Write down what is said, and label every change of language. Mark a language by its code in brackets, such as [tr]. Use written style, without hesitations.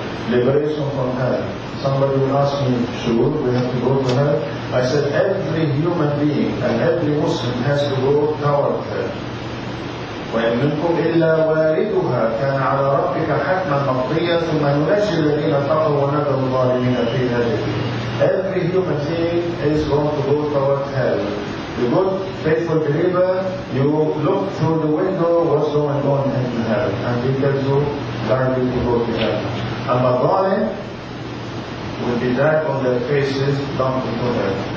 [en] Liberation from hell. Somebody will ask me, sure, we have to go to hell? I said, every human being and every Muslim has to go toward hell. [ar] وإن منكم إلا واردها كان على ربك حتما مقضيا ثم ننجي الذين اتقوا ونذر الظالمين فيها جثيا. [en] Every human being is going to go toward hell. The good, faithful believer, you look through the window what's going on in hell, and he tells you, guide you to go to hell. And the zalim will be dragged on their faces down into hell.